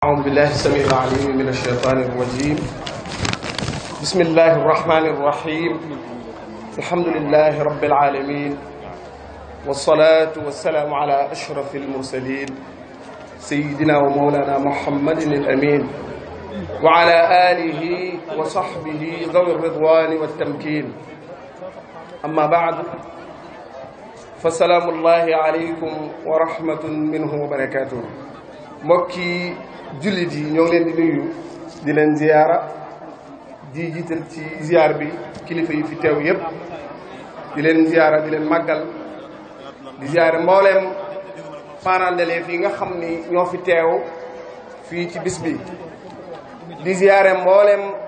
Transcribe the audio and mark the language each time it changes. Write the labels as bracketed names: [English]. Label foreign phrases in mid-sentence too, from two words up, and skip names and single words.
[Arabic] أعوذ بالله السميع العليم من الشيطان الرجيم بسم الله الرحمن الرحيم الحمد لله رب العالمين والصلاة والسلام على أشرف المرسلين سيدنا ومولانا محمد الأمين وعلى آله وصحبه ذوي الرضوان والتمكين أما بعد فسلام الله عليكم ورحمة منه وبركاته [Wolof] mbokki jullit yi ñoo ngi leen di nuyu di leen ziyaara di jiital ci ziyaar bi kilifa yi fi teew yépp di leen ziyaara di leen màggal di ziyaare mbooleem [French] parents d'élèves [Wolof] yi nga xam ni ñoo fi teew fii ci bis bi di ziyaare mbooleem